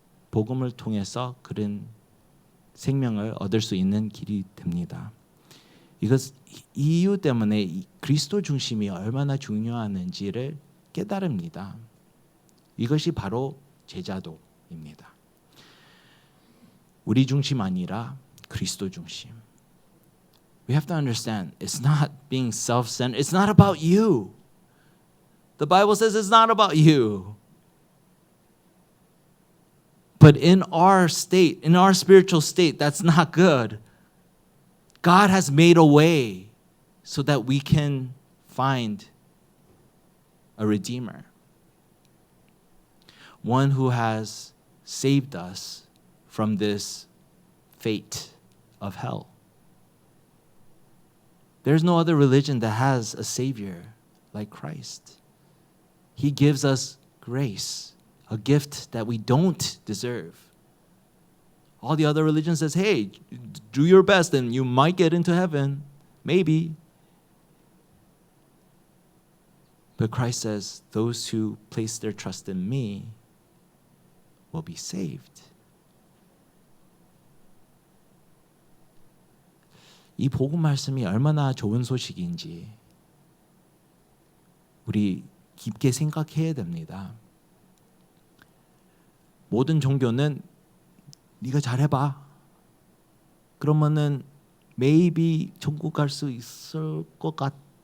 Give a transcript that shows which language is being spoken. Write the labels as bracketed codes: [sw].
[ko] 복음을 통해서 그런 생명을 얻을 수 있는 길이 됩니다. 이 이유 때문에 그리스도 중심이 얼마나 중요한지를 깨달습니다. 이것이 바로 제자도입니다. 우리 중심 아니라 그리스도 중심. [en] We have to understand it's not being self-centered. It's not about you. The Bible says it's not about you. But in our state, in our spiritual state, that's not good. God has made a way so that we can find a Redeemer. One who has saved us from this fate of hell. There's no other religion that has a Savior like Christ. He gives us grace, a gift that we don't deserve. All the other religions says, hey, do your best and you might get into heaven. Maybe. But Christ says, those who place their trust in me will be saved. [ko] 이 복음 말씀이 얼마나 좋은 소식인지 우리 깊게 생각해야 됩니다. 모든 종교는 네가 잘해봐. 그러면은 maybe 천국 갈 수 있을 것 같아.